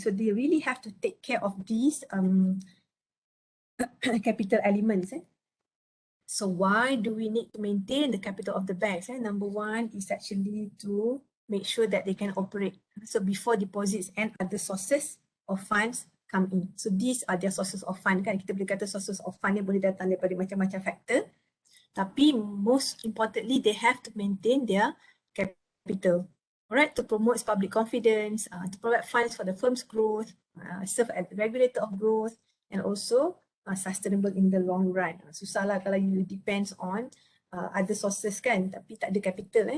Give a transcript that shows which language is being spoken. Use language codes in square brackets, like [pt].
[en] So they really have to take care of these capital elements. So why do we need to maintain the capital of the banks? Number one is actually to make sure that they can operate. So before deposits and other sources of funds come in. So these are their sources of fund kan. [ms] Kita boleh kata [en] sources of fund [ms] yang boleh datang daripada macam-macam faktor. [en] Tapi most importantly, they have to maintain their capital. Alright, to promote public confidence, to provide funds for the firm's growth, serve as the regulator of growth, and also sustainable in the long run. [ms] Susah lah kalau [en] you depends on other sources [ms] kan, tapi tak ada capital.